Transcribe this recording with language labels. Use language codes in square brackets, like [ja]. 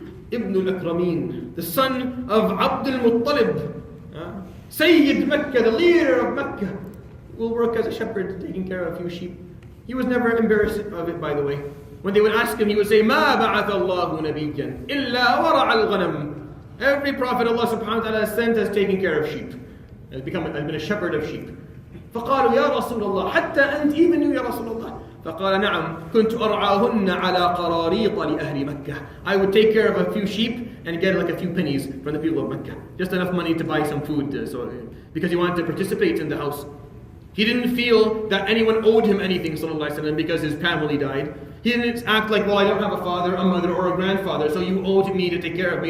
[en] Ibn al-Akrameen, the son of Abd al-Muttalib, Sayyid Mecca, the leader of Mecca, will work as a shepherd, taking care of a few sheep. He was never embarrassed of it, by the way. When they would ask him, he would say, [ar] مَا بَعَثَ اللَّهُ نَبِيًّا إِلَّا وَرَعَ الْغَنَمِ. [en] Every prophet Allah subhanahu wa ta'ala has sent has taken care of sheep. Has been a shepherd of sheep. [ar] فقالوا يا رسول الله حتى أنت, [en] even you [ar] يا رسول الله. فقال نعم كنت أرعاهن على قراريط لأهل مكة. [en] I would take care of a few sheep and get like a few pennies from the people of Mecca. Just enough money to buy some food, because he wanted to participate in the house. He didn't feel that anyone owed him anything, sallallahu alaihi wasallam, because his family died. He didn't act like, well, I don't have a father, a mother, or a grandfather, so you owe me to take care of me.